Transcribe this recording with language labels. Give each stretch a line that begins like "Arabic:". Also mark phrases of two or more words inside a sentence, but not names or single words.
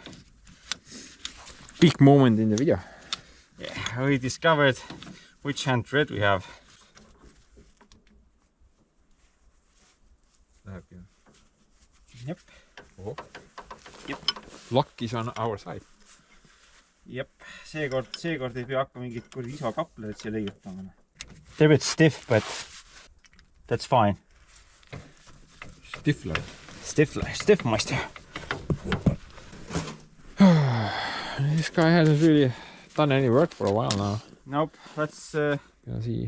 English: Big moment in the video. Yeah, we discovered which hand thread we have. Yep. Oh. Yep. Luck is on our side.
Estonian: Jep, seekord ei pea hakka mingit kuradi isakaplerit siia leiutama.
English: They're a bit stiff, but that's fine. Stifler. Stiffmeister. This guy hasn't really done any work for a while now. Nope, let's See,